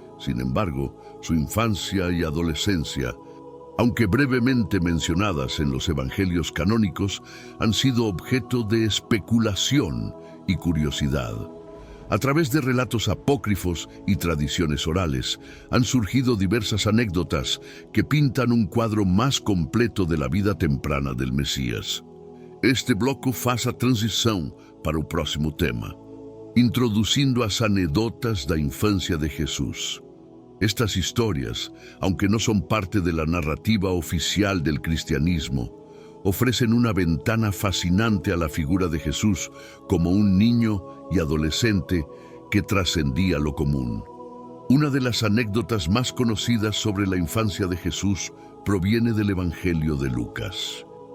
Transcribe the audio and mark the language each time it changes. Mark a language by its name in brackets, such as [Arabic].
[Spanish] Sin embargo, su infancia y adolescencia, aunque brevemente mencionadas en los evangelios canónicos, han sido objeto de especulación y curiosidad. A través de relatos apócrifos y tradiciones orales, han surgido diversas anécdotas que pintan un cuadro más completo de la vida temprana del Mesías. [Portuguese] Este bloco faz a transição para o próximo tema, introduzindo as anedotas da infância de Jesus. [Spanish] Estas historias, aunque no son parte de la narrativa oficial del cristianismo, ofrecen una ventana fascinante a la figura de Jesús como un niño y adolescente que trascendía lo común. Una de las anécdotas más conocidas sobre la infancia de Jesús proviene del Evangelio de Lucas.